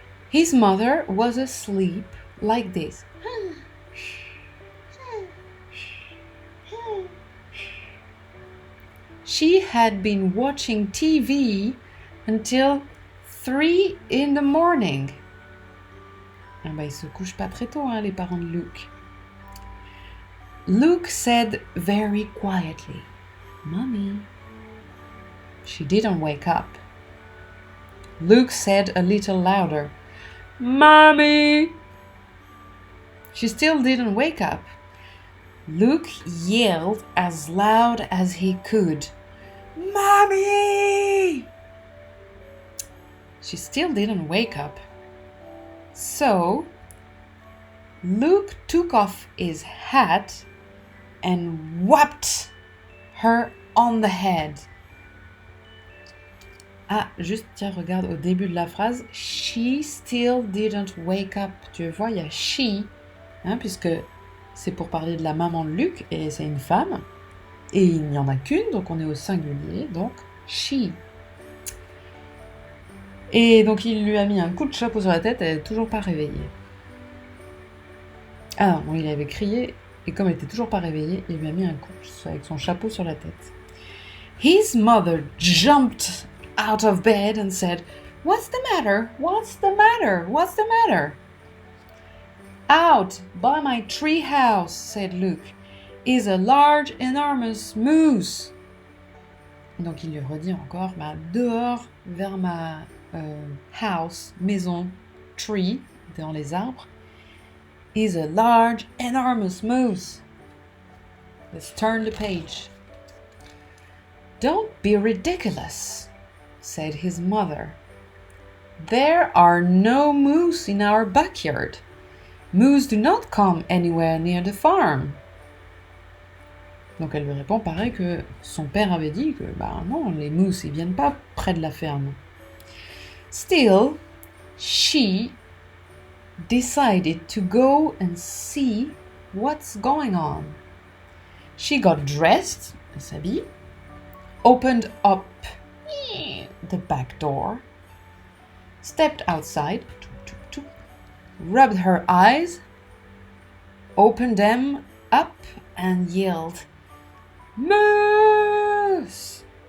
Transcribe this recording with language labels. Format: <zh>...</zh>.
<en>His mother was asleep like this. She had been watching TV until 3 in the morning.</en> <fr>Ah bah, ils se couchent pas très tôt, hein, les parents de Luke.</fr> <en>Luke said very quietly, "Mommy." She didn't wake up. Luke said a little louder, "Mommy." She still didn't wake up. Luke yelled as loud as he could, "Mommy!" She still didn't wake up. So, Luke took off his hat and whapped her on the head.</en> <fr>Ah, juste, tiens, regarde au début de la phrase.</fr> <en>She still didn't wake up.</en> <fr>Tu vois, il y a she, hein, puisque c'est pour parler de la maman de Luke, et c'est une femme. Et il n'y en a qu'une, donc on est au singulier, donc she. Et donc il lui a mis un coup de chapeau sur la tête, elle n'est toujours pas réveillée. Ah non, il avait crié, et comme elle n'était toujours pas réveillée, il lui a mis un coup avec son chapeau sur la tête.</fr> <en>His mother jumped out of bed and said, "What's the matter? What's the matter? What's the matter?" "Out by my tree house," said Luke, "is a large, enormous moose."</en> <fr>Donc il lui redit encore, bah, dehors vers ma house, maison, tree, dans les arbres,</fr> <en>is a large, enormous moose. Let's turn the page. "Don't be ridiculous," said his mother. "There are no moose in our backyard. Moose do not come anywhere near the farm."</en> <fr>Donc elle lui répond pareil que son père avait dit que bah non, les mooses ils viennent pas près de la ferme.</fr> <en>Still, she decided to go and see what's going on. She got dressed,</en> <fr>elle s'habille,</fr> <en>opened up the back door, stepped outside, rubbed her eyes, opened them up and yelled, "Moose!"</en>